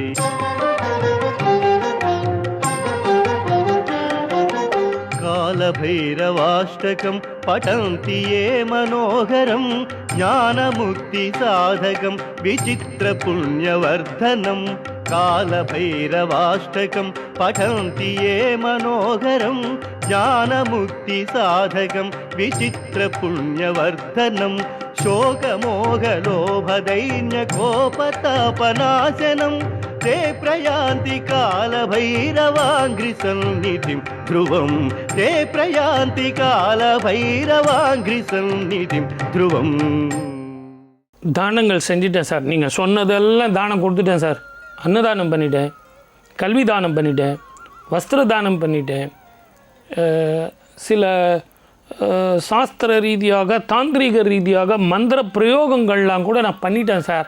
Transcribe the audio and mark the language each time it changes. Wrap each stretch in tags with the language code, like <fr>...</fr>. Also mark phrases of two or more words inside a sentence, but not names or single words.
<sa>कालभैरवाष्टकं पठन्ति ये मनोहरं ज्ञानमुक्तिसाधकं विचित्रपुण्यवर्धनं कालभैरवाष्टकं पठन्ति ये मनोहरं ज्ञानमुक्तिसाधकं विचित्रपुण्यवर्धनं शोकमोहलोभदैन्यकोपतापनाशनं ते प्रयान्ति कालभैरवाङ्घ्रिसन्निधिं ध्रुवं ते प्रयान्ति कालभैरवाङ्घ्रिसन्निधिं ध्रुवं</sa> <ta>தானங்கள் செஞ்சிட்டேன் சார். நீங்கள் சொன்னதெல்லாம் தானம் கொடுத்துட்டேன் சார். அன்னதானம் பண்ணிட்டேன், கல்வி தானம் பண்ணிட்டேன், வஸ்திர தானம் பண்ணிட்டேன், சில சாஸ்திர ரீதியாக தாந்திரிக ரீதியாக மந்திர பிரயோகங்கள்லாம் கூட நான் பண்ணிட்டேன் சார்.</ta>